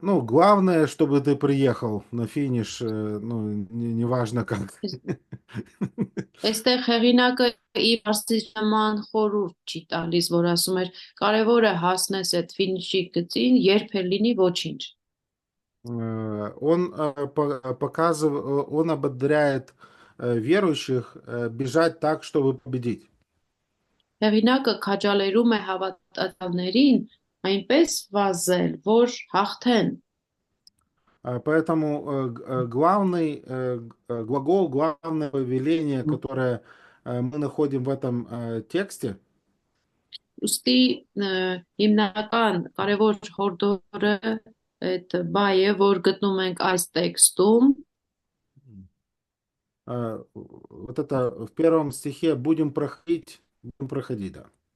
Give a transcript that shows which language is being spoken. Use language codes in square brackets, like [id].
[ru] Ну, главное, чтобы ты приехал на финиш, ну, неважно как. [hy] Այստեղ հեղինակը իր արժանման խորհուրդ չի տալիս, որ ասում էր, կարևորը հասնես այդ ֆինիշի գծին, երբ էլ լինի ոչինչ։ [ru] Он показывает, он ободряет верующих бежать так, чтобы победить. [hy] Հեղինակը քաջալերում է հավատացյալներին այնպես вазել, որ հաղթեն։ [ru] Поэтому главный глагол, главное повеление, которое мы находим в этом тексте, [hy] Ուստի հիմնական կարևոր հորդորը այդ բայը, որ գտնում ենք այս տեքստում, [ru] вот это в первом стихе будем проходить, да.